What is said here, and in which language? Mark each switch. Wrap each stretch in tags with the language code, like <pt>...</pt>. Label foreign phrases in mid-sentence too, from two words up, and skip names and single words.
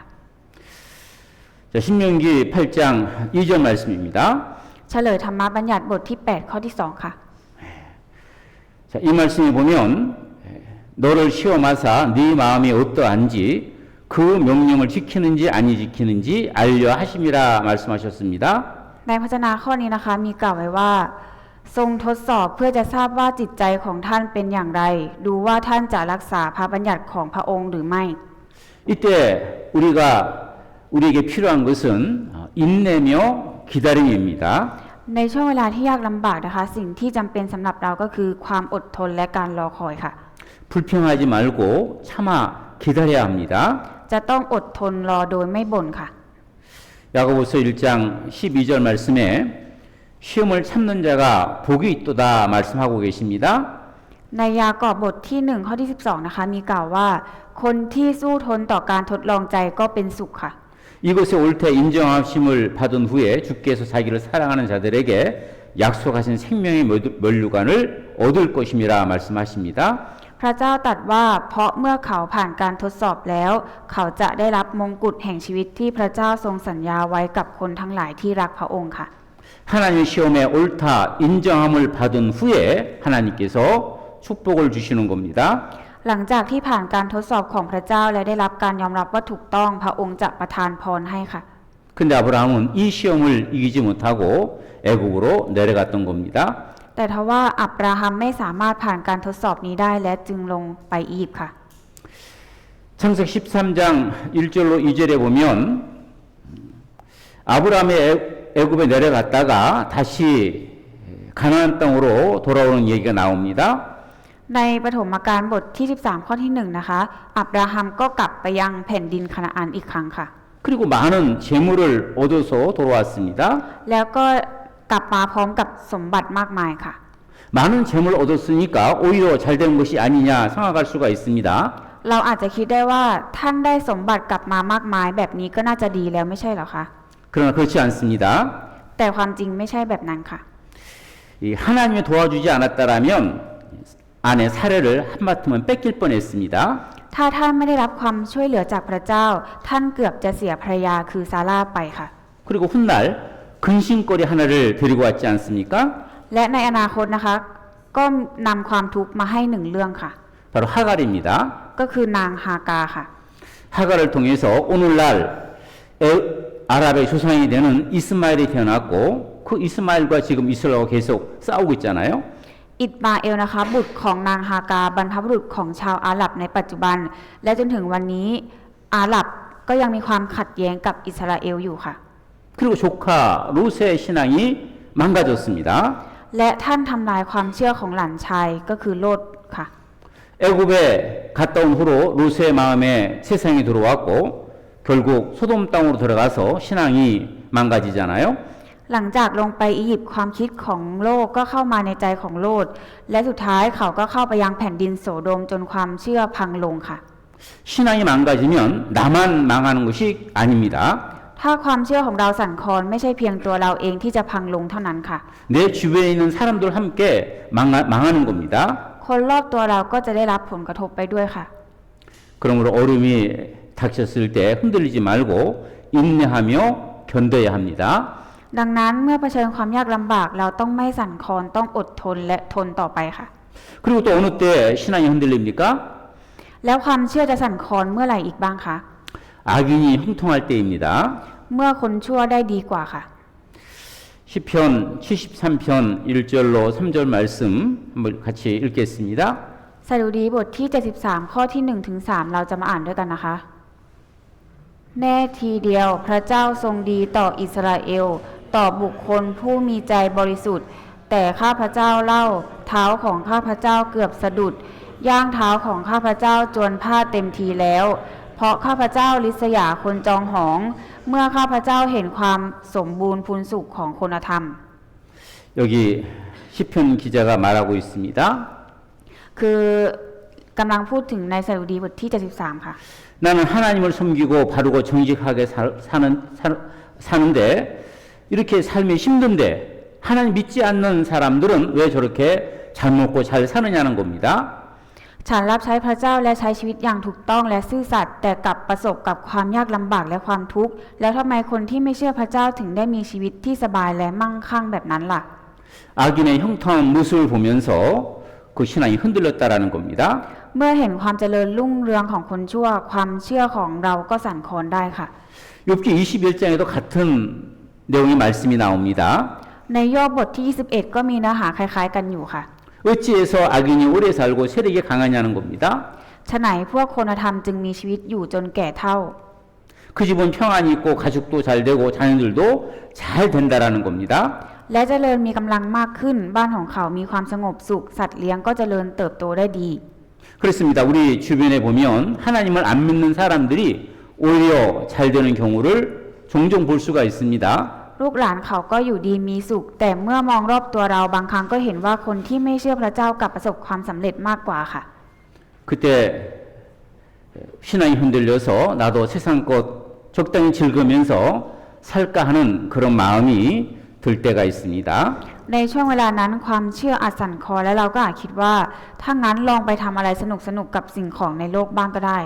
<ko>자, 신명기 8장 2절 말씀입니다.</ko> <th>เฉลยธรรมบัญญัติบทที่ 8 ข้อที่ 2 ค่ะ</th> <ko>자, 이 말씀에 보면 너를 시험하사 네 마음이 어떠한지 그 명령을 지키는지 아니 지키는지 알려 하심이라 말씀하셨습니다.</ko> <th>ในพระวจนะข้อนี้นะคะมีกล่าวไว้ว่า ทรงทดสอบเพื่อจะทราบว่าจิตใจของท่านเป็นอย่างไร ดูว่าท่านจะรักษาพระบัญญัติของพระองค์หรือไม่</th> <ko>이때 우리에게 필요한 것은 인내며 기다림입니다.</ko> <th>ในช่วงเวลาที่ยากลำบากนะคะ สิ่งที่จำเป็นสำหรับเราก็คือความอดทนและการรอคอยค่ะ</th> <ko>불평하지 말고 참아 기다려야 합니다.</ko> <th>จะต้องอดทนรอโดยไม่บ่นค่ะ</th> <ko>야고보서 1장 12절 말씀에 시험을 참는 자가 복이 있도다 말씀하고 계십니다.</ko> <th>ในยากอบบทที่ 1 ข้อที่ 12 นะคะ มีกล่าวว่า คนที่สู้ทนต่อการทดลองใจก็เป็นสุขค่ะ</th> <ko>이것에 옳게 인정하심을 받은 후에 주께서 자기를 사랑하는 자들에게 약속하신 생명의 면류관을 얻을 것임이라 말씀하십니다.</ko> <th>พระเจ้าตรัสว่าเพราะเมื่อเขาผ่านการทดสอบแล้ว เขาจะได้รับมงกุฎแห่งชีวิตที่พระเจ้าทรงสัญญาไว้กับคนทั้งหลายที่รักพระองค์ค่ะ</th> <ko>하나님의 시험에 옳다 인정함을 받은 후에 하나님께서 축복을 주시는 겁니다.</ko> <th>หลังจากที่ผ่านการทดสอบของพระเจ้าและได้รับการยอมรับว่าถูกต้องพระองค์จะประทานพรให้ค่ะ</th> <ko>근데 아브라함은 이 시험을 이기지 못하고 애국으로 내려갔던 겁니다.</ko> <th>แต่ทว่าอับราฮัมไม่สามารถผ่านการทดสอบนี้ได้และจึงลงไปอียิปต์ค่ะ</th> <ko>창세기 13장 1절로 2절에 보면 아브라함이 애굽에 내려갔다가 다시 가나안 땅으로 돌아오는 얘기가 나옵니다.</ko> <th>ในปฐมกาลบทที่ 13 ข้อที่ 1 นะคะ อับราฮัมก็กลับไปยังแผ่นดินคานาอันอีกครั้งค่ะ</th> <ko>그리고 많은 재물을 얻어서 돌아왔습니다.</ko> <th>แล้วก็กลับมาพร้อมกับสมบัติมากมายค่ะ</th> <ko>많은 재물을 얻었으니까 오히려 잘된 것이 아니냐 생각할 수가 있습니다.</ko> <th>เราอาจจะคิดได้ว่าท่านได้สมบัติกลับมามากมายแบบนี้ก็น่าจะดีแล้วไม่ใช่หรอคะ</th> <ko>그러나 그렇지 않습니다.</ko> <th>แต่ความจริงไม่ใช่แบบนั้นค่ะ</th> <ko>이 하나님이 도와주지 않았다라면 아내 사례를 한바탕은 뺏길 뻔했습니다.</ko> <th>ถ้าท่านไม่ได้รับความช่วยเหลือจากพระเจ้า ท่านเกือบจะเสียภรรยาคือซาร่าไปค่ะ</th> <ko>그리고 훗날 근심거리 하나를 데리고 왔지 않습니까?</ko> <th>และในอนาคตนะคะก็นำความทุกข์มาให้หนึ่งเรื่องค่ะ</th> <ko>바로 하갈입니다.</ko> <th>ก็คือนางฮากาค่ะ</th> <ko>하갈을 통해서 오늘날 아랍의 조상이 되는 이스마엘이 태어났고 그 이스마엘과 지금 이스라엘과 계속 싸우고 있잖아요.</ko> <th>อิสมาเอลนะคะบุตรของนางฮากาบรรพบุรุษของชาวอาหรับในปัจจุบัน และจนถึงวันนี้อาหรับก็ยังมีความขัดแย้งกับอิสราเอลอยู่ค่ะ</th> <ko>그리고 조카 롯의 신앙이 망가졌습니다.</ko> <th>และท่านทำลายความเชื่อของหลานชายก็คือโลดค่ะ</th> <ko>애굽에 갔다 온 후로 롯의 마음에 세상이 들어왔고 결국 소돔 땅으로 들어가서 신앙이 망가지잖아요.</ko> <th>หลังจากลงไปอียิปต์ความคิดของโลกก็เข้ามาในใจของโลดและสุดท้ายเขาก็เข้าไปยังแผ่นดินโสโดมจนความเชื่อพังลงค่ะ</th> <ko>신앙이 망가지면 나만 망하는 것이 아닙니다.</ko> <th>ถ้าความเชื่อของเราสั่นคลอนไม่ใช่เพียงตัวเราเองที่จะพังลงเท่านั้นค่ะ</th> <ko>내 주변에 있는 사람들 함께 망하는 겁니다.</ko> <th>คนรอบตัวเราก็จะได้รับผลกระทบไปด้วยค่ะ</th> <ko>그러므로 어려움이 닥쳤을 때 흔들리지 말고 인내하며 견뎌야 합니다.</ko> <th>ดังนั้นเมื่อเผชิญความยากลำบากเราต้องไม่สั่นคลอนต้องอดทนและทนต่อไปค่ะ</th> <ko>그리고 또 어느 때 신앙이 흔들립니까?</ko> <th>แล้วความเชื่อจะสั่นคลอนเมื่อไหร่อีกบ้างคะ</th> <ko>악인이 형통할 때입니다.</ko> <th>เมื่อคนชั่วได้ดีกว่าค่ะ</th> <ko>시편 73편 1절로 3절 말씀 한번 같이 읽겠습니다.</ko> <th>สดุดีบทที่ 73 ข้อที่ 1 ถึง 3 เราจะมาอ่านด้วยกันนะคะ แน่ทีเดียวพระเจ้าทรงดีต่ออิสราเอลต่อบุคคลผู้มีใจบริสุทธิ์ แต่ข้าพเจ้าเล่าเท้าของข้าพเจ้าเกือบสะดุดย่างเท้าของข้าพเจ้าจวนพลาดเต็มทีแล้ว เพราะข้าพเจ้าริษยาคนจองหอง เมื่อข้าพเจ้าเห็นความสมบูรณ์พูนสุขของคนธรรม</th> <ko>여기 시편 기자가 말하고 있습니다.</ko> <th>คือกำลังพูดถึงในสดุดีบทที่ 73 ค่ะ</th> <ko>나는 하나님을 섬기고 바르고 정직하게 사는데 이렇게 삶이 힘든데 하나님 믿지 않는 사람들은 왜 저렇게 잘 먹고 잘 사느냐는 겁니다.</ko> <th>ฉันรับใช้พระเจ้าและใช้ชีวิตอย่างถูกต้องและซื่อสัตย์แต่กลับประสบกับความยากลำบากและความทุกข์แล้วทำไมคนที่ไม่เชื่อพระเจ้าถึงได้มีชีวิตที่สบายและมั่งคั่งแบบนั้นล่ะ</th> <ko>악인의 형통한 모습을 보면서 그 신앙이 흔들렸다라는 겁니다.</ko> <th>เมื่อเห็นความเจริญรุ่งเรืองของคนชั่วความเชื่อของเราก็สั่นคลอนได้ค่ะ</th> <ko>욥기 21장에도 같은 내용의 말씀이 나옵니다.</ko> <th>ในโยบบทที่ 21 ก็มีเนื้อหาคล้ายๆกันอยู่ค่ะ</th> <ko>어찌해서 악인이 오래 살고 세력이 강하냐는 겁니다.</ko> <th>ฉะไหนพวกคนธรรมจึงมีชีวิตอยู่จนแก่เฒ่า</th> <ko>그 집은 평안이 있고 가족도 잘 되고 자녀들도 잘 된다라는 겁니다.</ko> <th>และเจริญมีกำลังมากขึ้นบ้านของเขามีความสงบสุขสัตว์เลี้ยงก็เจริญเติบโตได้ดี</th> <ko>그렇습니다. 우리 주변에 보면 하나님을 안 믿는 사람들이 오히려 잘 되는 경우를 종종 볼 수가 있습니다.</ko> <th>ลูกหลานเขาก็อยู่ดีมีสุข แต่เมื่อมองรอบตัวเราบางครั้งก็เห็นว่าคนที่ไม่เชื่อพระเจ้ากลับประสบความสำเร็จมากกว่าค่ะ</th> <ko>그때 신앙이 흔들려서 나도 세상 것 적당히 즐기면서 살까 하는 그런 마음이 들 때가 있습니다.</ko> <th>ในช่วงเวลานั้นความเชื่ออาจสั่นคลอนและเราก็อาจคิดว่าถ้างั้นลองไปทำอะไรสนุกๆกับสิ่งของในโลกบ้างก็ได้</th>